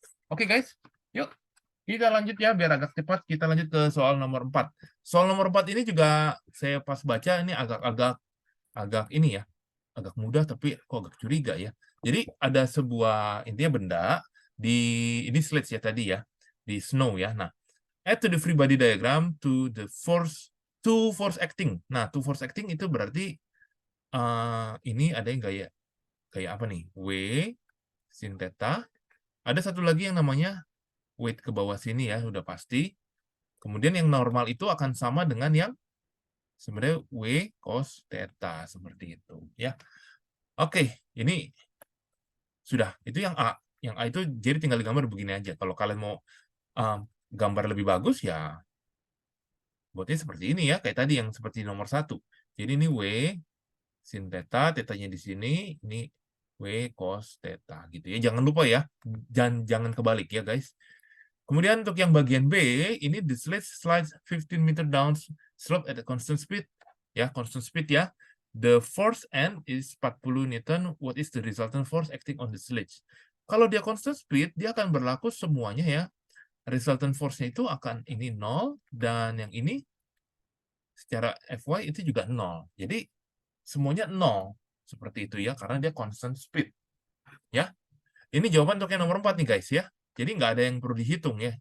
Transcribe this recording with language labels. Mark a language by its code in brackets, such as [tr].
[id] Oke guys, yuk kita lanjut ya biar agak cepat. Kita lanjut ke soal nomor 4. Soal nomor 4 ini juga saya pas baca ini agak ini ya, agak mudah tapi kok agak curiga ya. Jadi ada sebuah intinya benda di ini slides ya tadi ya, di snow ya. [en] Nah, add to the free body diagram to the force acting. [id] Nah, [en] to force acting [id] itu berarti ini ada yang kayak apa nih? W sin theta. Ada satu lagi yang namanya weight ke bawah sini ya, udah pasti. Kemudian yang normal itu akan sama dengan yang sebenarnya W cos theta seperti itu ya. Oke, ini sudah. Itu yang A. Yang A itu jadi tinggal digambar begini aja. Kalau kalian mau gambar lebih bagus ya buatnya seperti ini ya, kayak tadi yang seperti nomor 1. Jadi ini W sin theta, tetanya di sini, ini W cos theta gitu ya. Jangan lupa ya, jangan kebalik ya guys. Kemudian untuk yang bagian B, ini [en] the sledge slides 15 meter down slope at a constant speed. Ya, constant speed ya. The force N is 40 Newton. What is the resultant force acting on the sledge? [id] Kalau dia constant speed, dia akan berlaku semuanya ya. Resultant force-nya itu akan ini 0, dan yang ini secara FY itu juga 0. Jadi semuanya 0. Seperti itu ya, karena dia constant speed. Ya, ini jawaban untuk yang nomor 4 nih guys ya. Jadi nggak ada yang perlu dihitung ya.